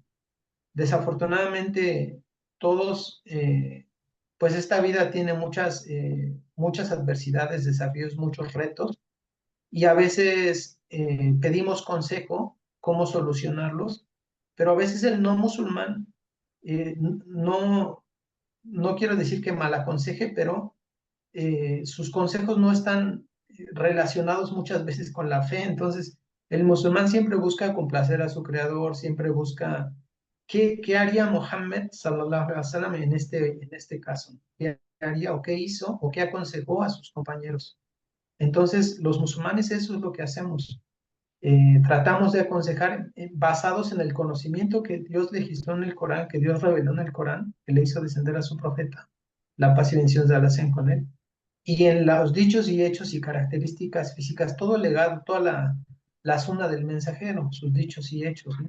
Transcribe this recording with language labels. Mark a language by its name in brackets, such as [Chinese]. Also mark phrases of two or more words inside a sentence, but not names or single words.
[Spanish] Desafortunadamente, todos, pues esta vida tiene muchas adversidades, desafíos, muchos retos, y a veces pedimos consejo, cómo solucionarlos, pero a veces el no musulmán, no, no quiero decir que mal aconseje, pero sus consejos no están relacionados muchas veces con la fe. Entonces, el musulmán siempre busca complacer a su creador, siempre busca qué haría Mohammed [Arabic] صلى الله عليه وسلم [Spanish] en este caso, qué haría o qué hizo o qué aconsejó a sus compañeros. Entonces, los musulmanes eso es lo que hacemos. Tratamos de aconsejar basados en el conocimiento que Dios legisló en el Corán, que Dios reveló en el Corán, que le hizo descender a su profeta, la paz y bendiciones de Allah sean con él, y en los dichos y hechos y características físicas, todo el legado, toda la suma del mensajero, sus dichos y hechos, ¿no?